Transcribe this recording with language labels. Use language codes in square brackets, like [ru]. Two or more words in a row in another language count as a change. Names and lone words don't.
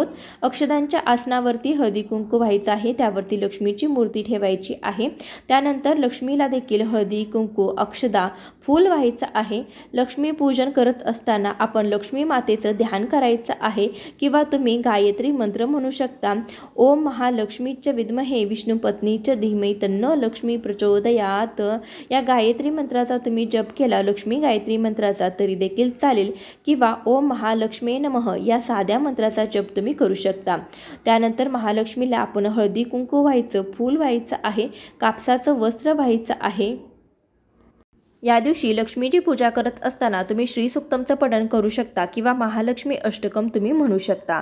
[mr] अक्षदांच्या आसनावरती हळदी कुंकू व्हायचं आहे। त्यावरती लक्ष्मीची मूर्ती ठेवायची आहे। त्यानंतर लक्ष्मीला देखील हळदी कुंकू अक्षदा फूल व्हायचं आहे। लक्ष्मीपूजन करत असताना आपण लक्ष्मी मातेचं ध्यान करायचं आहे किंवा तुम्ही गायत्री मंत्र म्हणू शकता। [sa] ओम महालक्ष्मीच विद्महे विष्णुपत्नीच धीमहि तन्नो लक्ष्मी प्रचोदयात [mr] या गायत्री मंत्राचा तुम्ही जप केला लक्ष्मी गायत्री मंत्राचा तरी देखील चालेल किंवा [sa] ओम महालक्ष्मी नमः [mr] या साध्या मंत्राचा जप तुम्ही करू शकता। त्यानंतर महालक्ष्मीला आपण हळदी कुंकू व्हायचं, फूल व्हायचं आहे, कापसाचं वस्त्र व्हायचं आहे। या दिवशी लक्ष्मीची पूजा करत असताना तुम्ही श्री सुक्तमचं पठण करू शकता किंवा महालक्ष्मी अष्टकम तुम्ही म्हणू शकता।